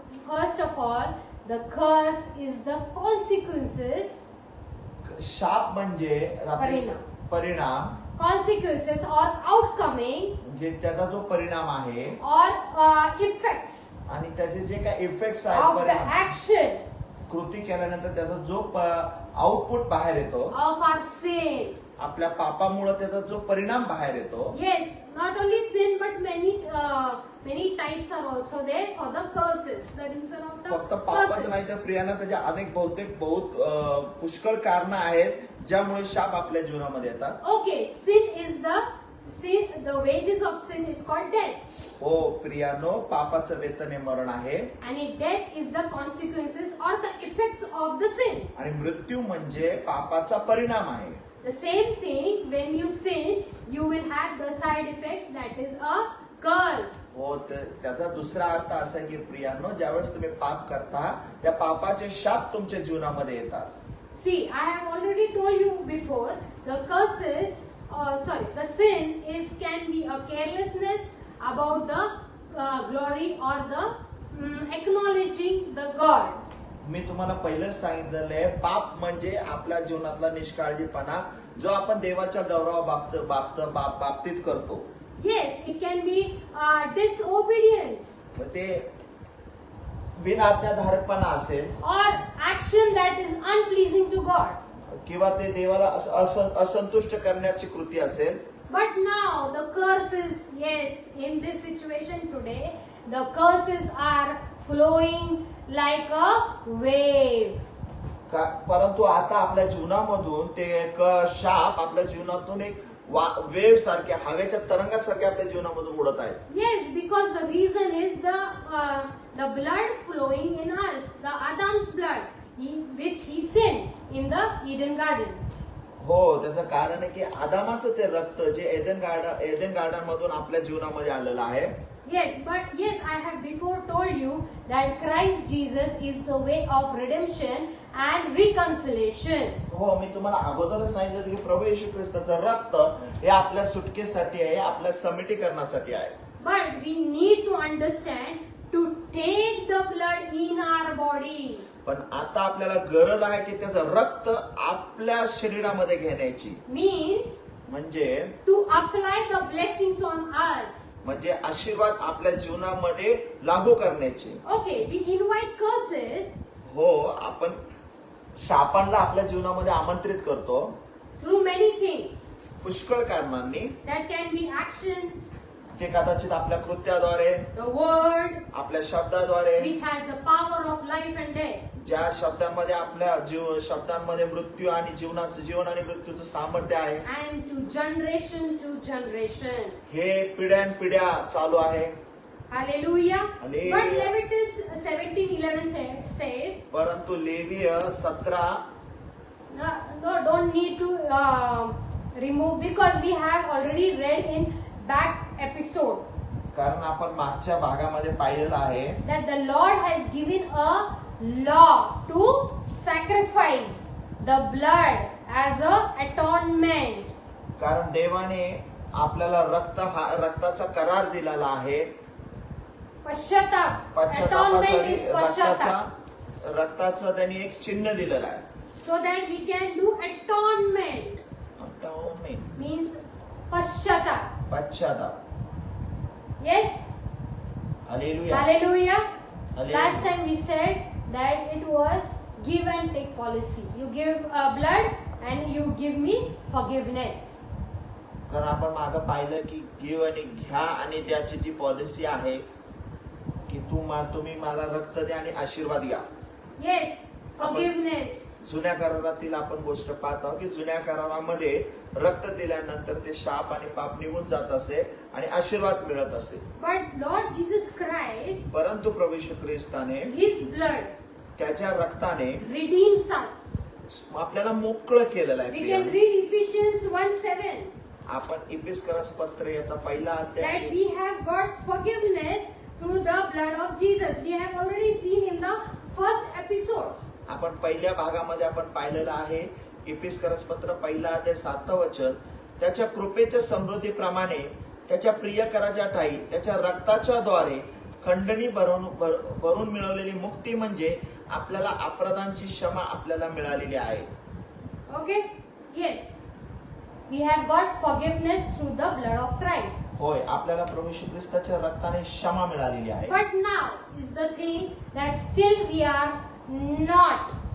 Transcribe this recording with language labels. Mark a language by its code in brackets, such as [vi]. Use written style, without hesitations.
[en] First of all, the curse is the consequences. [mr] शाप म्हणजे परिणाम. [en] Consequences or outcoming. [mr] म्हणजे त्याचा जो परिणाम आहे [en] Or effects. [mr] आणि त्याचे जे काही इफेक्ट्स [en] Of [mr] आहेत [en] the [mr] परिणाम. [en] action. [mr] कृती केल्यानंतर त्याचा जो आउटपुट बाहेर येतो. [en] Of our sin. [mr] आपल्या पापामुळे त्याचा जो परिणाम बाहेर येतो. [en] Yes, not only sin but many types are also there for the curses. The reason of the [mr] फक्त पापच [en] curses. [mr] नाही तर प्रियांना त्याच्या अनेक पुष्कळ कारण आहेत ज्यामुळे शाप आपल्या जीवनामध्ये येतात. [en] Okay, sin is the sin, the wages of sin is called death. [mr] हो प्रियानो, पापाचं वेतन हे मरण आहे [en] And death is the consequences or the effects of the sin. [mr] आणि मृत्यू म्हणजे पापाचा परिणाम आहे. [en] The same thing, when you sin, you will have the side effects, that is a curse. [mr] हो त्याचा दुसरा अर्थ असा आहे की प्रियानो, ज्यावेळेस तुम्ही पाप करता त्या पापाचे शाप तुमच्या जीवनामध्ये येतात. [en] See, I have already told you before, the curses, the sin can be a carelessness about the glory or the acknowledging the God. [mr] मी तुम्हाला पहिलेच सांगितलेलं आहे, पाप म्हणजे आपल्या जीवनातला निष्काळजीपणा जो आपण देवाच्या बाबतीत करतो. [en] Yes, it can be disobedience. [mr] ते बिनआज्ञाधारकपणा असेल [en] Or action that is unpleasing to God. [mr] किंवा ते देवाला असंतुष्ट करण्याची कृती असेल. [en] But now the curses, yes, in this situation today, the curses are flowing like a wave. [mr] परंतु आता आपल्या जीवनामधून ते एक शाप आपल्या जीवनातून एक वेव सारखे, हवेच्या तरंगासारखे आपल्या जीवनामधून उडत आहेत. [en] Yes, because the reason is the blood flowing in us, the Adam's blood, which he sinned in the Eden garden. [mr] हो, त्याचं कारण आहे की आदामाचं ते रक्त जे एदेन गार्डन मधून आपल्या जीवनामध्ये आलेलं आहे. [en] Yes, but yes, I have before told you that Christ Jesus is the way of redemption and reconciliation. [mr] हो, मी तुम्हाला अगोदरच सांगितलं की प्रभू येशू ख्रिस्ताचं रक्त हे आपल्या सुटकेसाठी आहे, आपल्या समिटीकरणासाठी आहे. [en] But we need to understand to take the blood in our body. [mr] पण आता आपल्याला गरज आहे की त्याचं रक्त आपल्या शरीरामध्ये घेण्याची. [en] Means [mr] म्हणजे [en] to apply the blessings on us. [mr] म्हणजे आशीर्वाद आपल्या जीवनामध्ये लागू करण्याची. [en] Okay, we invite curses. [mr] हो, आपण शापांना आपल्या जीवनामध्ये आमंत्रित करतो [en] Through many things. [mr] पुष्कळ कारणांनी. [en] That can be action. [mr] ते कदाचित आपल्या कृत्याद्वारे, [en] The word, [mr] आपल्या शब्दाद्वारे, [en] which has the power of life and death. [mr] ज्या शब्दांमध्ये आपल्या शब्दांमध्ये मृत्यू आणि जीवन आणि मृत्यूचं सामर्थ्य आहे. [en] And to generation. [mr] हे पिढ्यानपिढ्या चालू आहे. Hallelujah. Hallelujah. [en] But Leviticus 17:11 says, [mr] परंतु लेवीय 17 [en] no, don't need to remove, because we have already read in back episode [mr] कारण आपण मागच्या भागामध्ये पाहिलेलं आहे [en] that the Lord has given a law to sacrifice the blood as a atonement. [mr] कारण देवाने आपल्याला रक्ताचा करार दिलेला आहे. पश्चाताप. Atonement पश्चातापासाठी [en] is पश्चाताप. [mr] रक्ताचं त्यांनी एक चिन्ह दिलेलं आहे. [en] So that we can do atonement. Means पश्चाताप. [mr] पश्चाताप. [en] Yes. Hallelujah. Hallelujah. Hallelujah. Last time we said that it was give and take policy. You give blood and you give me forgiveness. [mr] कारण आपण मागं पाहिलं की गिव आणि घ्या आणि त्याची ती पॉलिसी आहे की तुम्ही मला रक्त द्या आणि आशीर्वाद घ्या. [en] Yes, forgiveness. [mr] जुन्या करारातील आपण गोष्ट पाहतो की जुन्या करारामध्ये रक्त दिल्यानंतर ते शाप आणि पाप निघून जात असे आणि आशीर्वाद मिळत असे. [en] But Lord Jesus Christ, [mr] परंतु प्रभू येशू ख्रिस्ताने [en] His blood [mr] त्याच्या रक्ताने [en] redeems us. [mr] आपल्याला मोकळं केलेलं [en] We [mr] आहे. [en] can read Ephesians 1:7 [mr] आपण इफिसकरस पत्र याचा पहिला [en] that [mr] अध्याय [en] we have got forgiveness through the blood of Jesus. We have already seen in the first episode. [mr] आपण पहिल्या भागामध्ये आपण पाहिलेलं आहे इफिसकरस पत्र पहिला अध्याय 7 वचन. त्याच्या कृपेच्या समृद्धीप्रमाणे त्याच्या प्रियकराच्या ठाई त्याच्या रक्ताच्या द्वारे खंडणी भरून मिळवलेली मुक्ती म्हणजे आपल्याला अपराधांची क्षमा आपल्याला मिळालेली आहे. [en] Okay? Yes. We have got forgiveness through the blood of Christ. [mr] होय, आपल्याला प्रभू येशू ख्रिस्ताच्या रक्ताने क्षमा मिळालेली आहे. [en] But now is the thing that still we are not